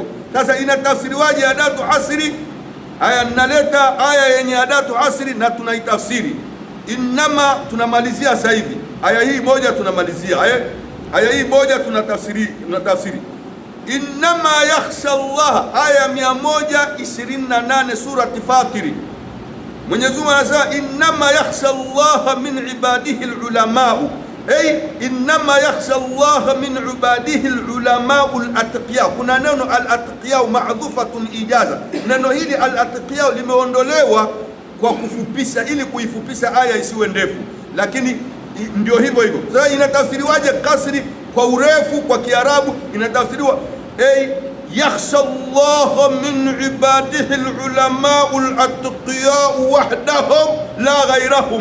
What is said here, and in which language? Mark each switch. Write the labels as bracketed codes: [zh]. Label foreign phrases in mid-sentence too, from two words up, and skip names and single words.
[sw] Sasa inatafsiriwaje [ar] أداة حصر? [sw] Haya, naleta aya yenye [ar] أداة حصر [sw] na tunaitafsiri. Innama tunamalizia sasa hivi aya hii moja, tunamalizia aya hii moja, tunatafsiri. [ar] إنما يخشى الله, [sw] aya 128 surati Fatiri. Mwenyezi Mungu anasema [ar] إنما يخشى الله من عباده العلماء، إنما يخشى الله من عباده العلماء الأتقياء. [sw] Kuna neno [ar] الأتقياء محذوفة إيجازا. [sw] Neno hili al-atqiya limeondolewa kwa kufupisha, ili kuifupisha aya isiwe ndefu, lakini ndio hivyo hivyo. Sasa inatafsiriwaje kasri kwa urefu kwa Kiarabu? [ar] Inatafsiriwa يخشى الله من عباده العلماء الأتقياء وحدهم لا غيرهم.